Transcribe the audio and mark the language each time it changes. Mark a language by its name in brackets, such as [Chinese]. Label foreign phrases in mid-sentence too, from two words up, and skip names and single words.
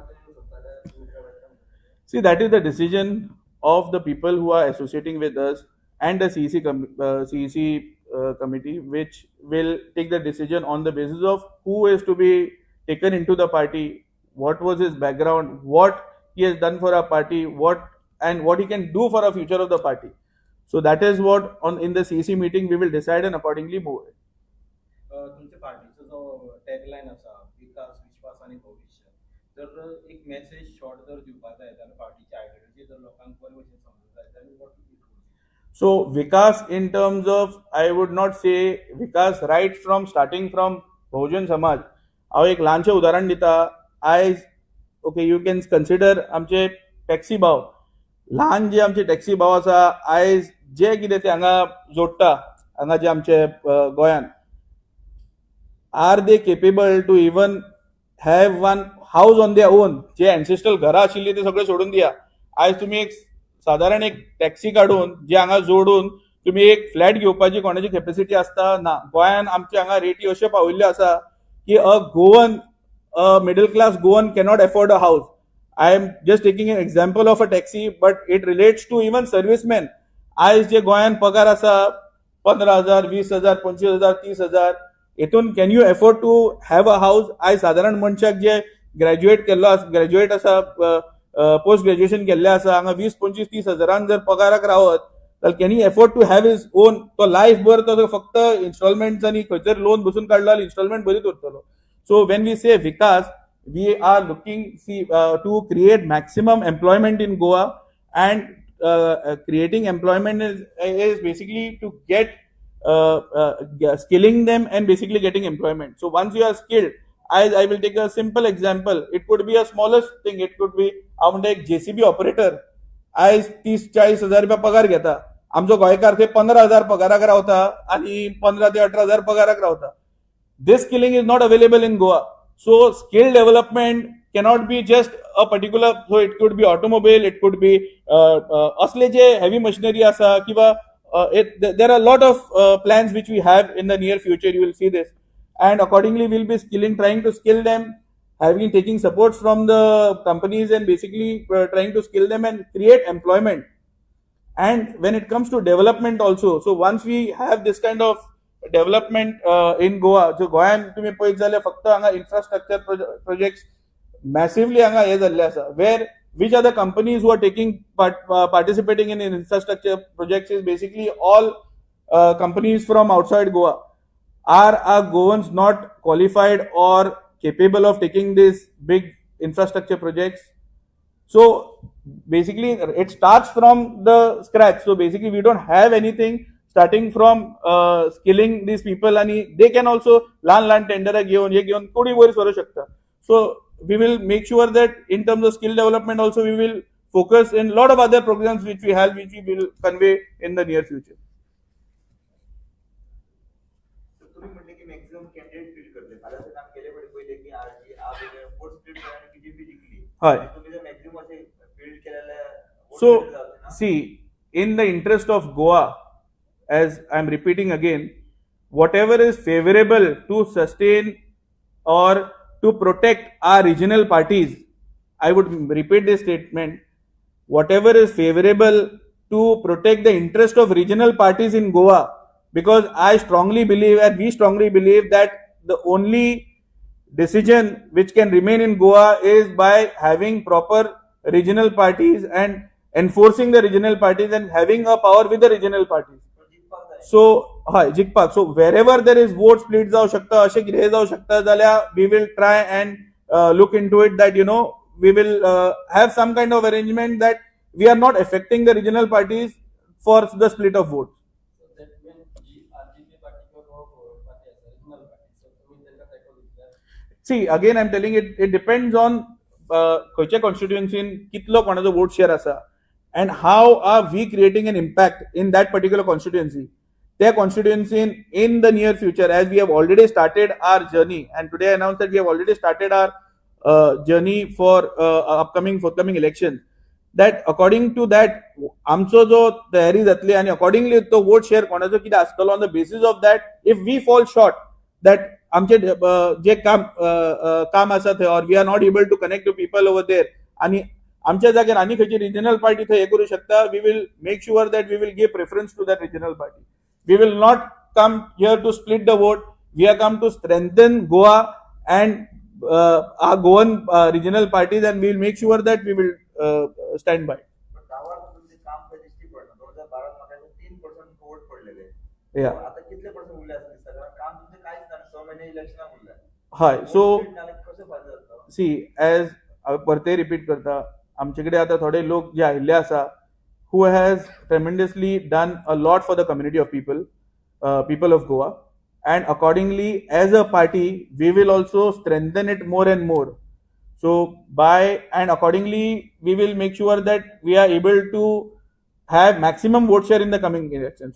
[English] See, that is the decision of the people who are associating with us, and the CEC committee, which will take the decision on the basis of who is to be taken into the party, what was his background, what he has done for our party, what he can do for a future of the party. So that is what in the CEC meeting we will decide and accordingly move it. [Konkani] तुमच्या पार्टीचो जो टॅगलायन आसा विकास विश्वास आणि भविष्य जर एक मेसेज शॉर्ट जर दिवपाक जाय जाल्यार पार्टीची आयडियोलॉजी जर लोकांक बरे भशेन समजूंक जाय जाल्यार [English] what would be So Vikas, in terms of, I would not say Vikas right from starting from Bahujan Samaj. [Konkani] हांव एक ल्हानशें उदाहरण दिता. आयज [English] okay you can consider [Konkani] आमचे टॅक्सी भाव, ल्हान जे आमचे टॅक्सी भाव आसा आयज जे कितें ते हांगा जोडटा, हांगा जे आमचे गोंयान, [English] are they capable to even have one house on their own? [Konkani] जे एन्सेस्ट्रल घरां आशिल्ली ते सगळे सोडून दिया. आयज तुमी एक साधारण एक टॅक्सी काढून जे हांगा जोडून तुम्ही एक फ्लॅट घेवपाची कोणाची कॅपॅसिटी आसता ना. गोंयान आमचे हांगा रेटी अश्यो पाविल्ल्यो आसा की [English] a Goan, middle class Goan cannot afford a house. I am just taking an example of a taxi, but it relates to even serviceman. [Konkani] आयज जे गोंयान पगार आसा [English] 15,000, 20,000, 25,000, 30,000, हेतून can you afford to have a house? [Konkani] आयज साधारण मनशाक जे ग्रॅज्युएट आसा, [English] post graduation [Konkani] केल्ले आसा, हांगा 20, 25, 30,000 जर पगाराक रावत जाल्यार [English] can you afford to have his own? [Konkani] तो लायफ भर तो फक्त इन्स्टॉलमेंट्स आनी खंयसर लोन बसून काडलो जाल्यार इन्स्टॉलमेंट भरीत उरतलो. [English] so when we say Vikas, we are looking to create maximum employment in Goa, and creating employment is basically to get skilling them and basically getting employment. So once you are skilled, I will take a simple example. It could be a smallest thing. It could be [Konkani] आमचे एक JCB ऑपरेटर आयज 30-40,000 रुपया पगार घेता. आमचो गोंयकार ते 15,000 पगाराक रावता आणि 15 ते 18,000 पगाराक रावता. [English] This skilling is not available in Goa. So skill development cannot be just a particular, so it could be automobile, it could be [Konkani] asle je [English] heavy machinery [Konkani] asa kiva, [English] there are a lot of plans which we have in the near future. You will see this, and accordingly we'll be trying to skill them, taking support from the companies, and basically trying to skill them and create employment. And when it comes to development also, so once we have this kind of development in Goa, so [Konkani] गोंयान तुम्ही पळयत जाल्यार फक्त हांगा इन्फ्रास्ट्रक्चर प्रोजेक्ट्स मॅसिवली हांगा हे जाल्ले आसा, [English] वेर which are the companies who are taking participating in infrastructure projects is basically all companies from outside Goa. Are our Goans not qualified or capable of taking these big infrastructure projects? So basically it starts from the scratch. So basically we don't have anything, starting from skilling these people, and they can also [Konkani] लहान टेंडर घेऊन थोडी वयर सरू शकता. [English] So we will make sure that in terms of skill development also we will focus in lot of other programs which we have, which we will convey in the near future. [Marathi] तुम्ही म्हटले की मॅक्सिमम कॅन्डिडेट फील करते फाल्यां काम केले पहिले की आरजी आप वोट स्प्लिट आणि बीजेपी जिंकली. हय, तुम्ही जर मॅक्सिमम असे फील्ड केलेले. [English] So see, in the interest of Goa, as I'm repeating again, whatever is favorable to sustain or to protect our regional parties, I would repeat this statement, whatever is favorable to protect the interest of regional parties in Goa, because I strongly believe, and we strongly believe, that the only decision which can remain in Goa is by having proper regional parties and enforcing the regional parties and having a power with the regional parties. So जिखपाक, so wherever there is vote split [Konkani] जाऊ शकता, अशें कितें जाऊ शकता जाल्यार [English] we will try and look into it, that we will have some kind of arrangement that we are not affecting the regional parties for the split of votes. So that means RGP party or party as regional party. So [Marathi] तुम्ही त्यांना [English] tackle with. See, again I'm telling it depends on [Konkani] खंयच्या कॉन्स्टिट्युएन्सीन कितलो कोणाचो वोट शेअर आसा, [English] and how are we creating an impact in that particular constituency. Their constituency in the near future, as we have already started our journey, and today I announced that we have already started our journey for forthcoming elections, that according to that [Konkani] आमचो जो तयारी जातली आणि [English] accordingly [Konkani] तो vote share कोणाचो कितें आसतलो, [English] on the basis of that, if we fall short, that [Konkani] आमचे जे काम आसा थंय, [English] or we are not able to connect to people over there, [Konkani] आणि आमच्या जाग्यार आनी खंयची रिजनल पार्टी थंय हे करूं शकता, [English] we will make sure that we will give preference to that regional party. We will not come here to split the vote. We have come to strengthen Goa and our Goan regional parties, and we will make sure that we will stand by. Hi. So see, as [Konkani] परते रिपीट करता, आमचे कडेन आतां थोडे लोक जे आयिल्ले आसा [English] who has tremendously done a lot for the community of people of Goa, and accordingly, as a party, we will also strengthen it more and more. So accordingly, we will make sure that we are able to have maximum vote share in the coming election.